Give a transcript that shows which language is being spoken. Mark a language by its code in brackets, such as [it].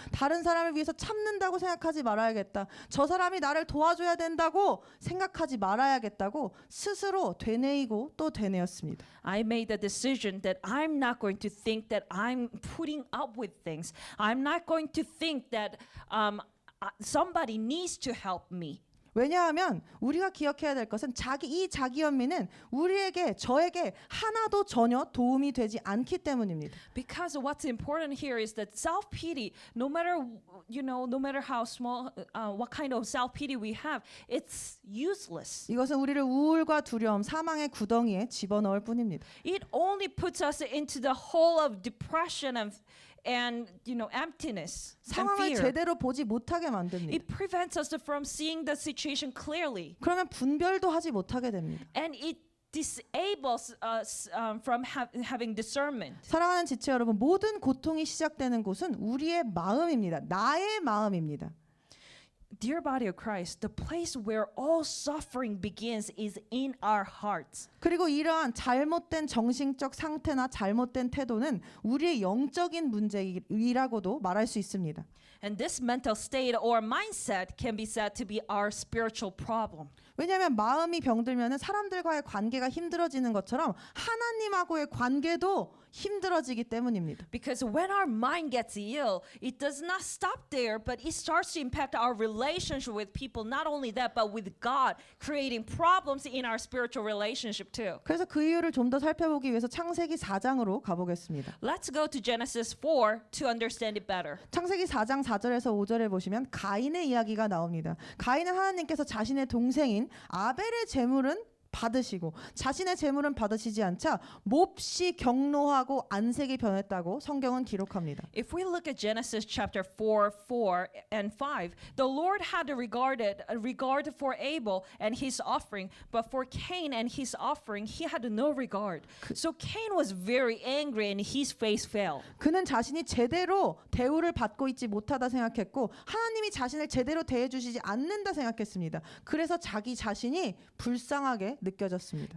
[ko] 다른 사람을 위해서 참는다고 생각하지 말아야겠다. 저 사람이 나를 도와줘야 된다고 생각하지 말아야겠다고 스스로 되뇌이고 또 되뇌었습니다. [en] I made the decision that I'm not going to think that I'm putting up with things. I'm not going to think that somebody needs to help me. [ko] 왜냐하면 우리가 기억해야 될 것은 이 자기 연민은 저에게 하나도 전혀 도움이 되지 않기 때문입니다. [en] Because what's important here is that self-pity, no matter how small, what kind of self-pity we have, it's useless. [ko] 이것은 우리를 우울과 두려움, 사망의 구덩이에 집어넣을 뿐입니다. [en] It only puts us into the hole of depression and emptiness and [ko] 상황을 [en] fear. [ko] 제대로 보지 못하게 만듭니다. [en] It prevents us from seeing the situation clearly, [ko] 그러면 분별도 하지 못하게 됩니다. [en] and it disables us from having discernment. [ko] 사랑하는 지체 여러분, 모든 고통이 시작되는 곳은 우리의 마음입니다. 나의 마음입니다. [en] Dear body of Christ, the place where all suffering begins is in our hearts. [ko] 그리고 이러한 잘못된 정신적 상태나 잘못된 태도는 우리의 영적인 문제이라고도 말할 수 있습니다. [en] And this mental state or mindset can be said to be our spiritual problem. [ko] 왜냐하면 마음이 병들면 사람들과의 관계가 힘들어지는 것처럼 하나님하고의 관계도 힘들어지기 때문입니다. [en] Because when our mind gets ill, it does not stop there, but it starts to impact our relationship with people. Not only that, but with God, creating problems in our spiritual relationship too. [ko] 그래서 그 이유를 좀 더 살펴보기 위해서 창세기 4장으로 가보겠습니다. [en] Let's go to Genesis 4 to understand it better. [ko] 창세기 4장 4절에서 5절에 보시면 가인의 이야기가 나옵니다. 가인은 하나님께서 자신의 동생인 아벨의 제물은 받으시고 자신의 제물은 받으시지 않자 몹시 경노하고 안색이 변했다고 성경은 기록합니다. [en] If we look at Genesis chapter 4 and 5, the Lord had a regard for Abel and his offering, but for Cain and his offering, he had no regard. So Cain was very angry and his face fell. [ko] 그는 자신이 제대로 대우를 받고 있지 못하다 생각했고 하나님이 자신을 제대로 대해주시지 않는다 생각했습니다. 그래서 자기 자신이 불쌍하게 느껴졌습니다.